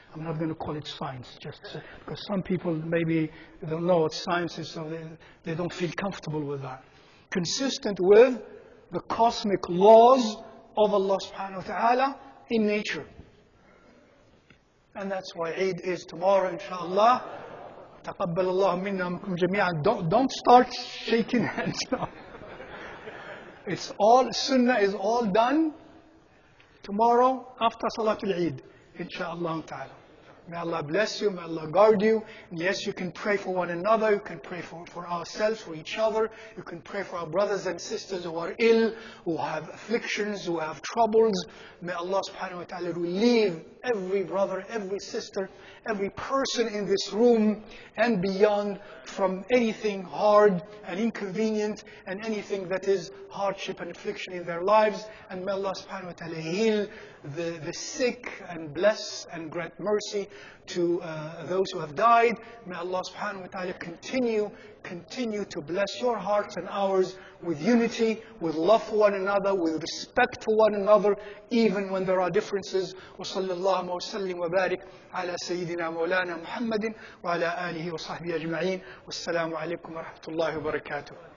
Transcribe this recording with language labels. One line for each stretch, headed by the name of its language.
English: I'm not going to call it science, just because some people maybe don't know what science is, so they don't feel comfortable with that. Consistent with the cosmic laws of Allah subhanahu wa ta'ala in nature. And that's why Eid is tomorrow, inshallah.
Arabic: تقبل الله منا ومنكم جميعا.
English: Don't start shaking hands now. It's all, Sunnah is all done tomorrow after Salatul Eid, inshaAllah ta'ala. May Allah bless you, may Allah guard you. And yes, you can pray for one another, you can pray for ourselves, for each other. You can pray for our brothers and sisters who are ill, who have afflictions, who have troubles. May Allah subhanahu wa ta'ala relieve every brother, every sister, every person in this room and beyond from anything hard and inconvenient and anything that is hardship and affliction in their lives. And may Allah subhanahu wa ta'ala heal the sick and bless and grant mercy to those who have died. May Allah subhanahu wa ta'ala continue to bless your hearts and ours with unity, with love for one another, with respect for one another, even when there are differences.
Arabic: وصلى الله وسلم وبارك على سيدنا مولانا محمد وعلى آله وصحبه أجمعين والسلام عليكم ورحمة الله وبركاته.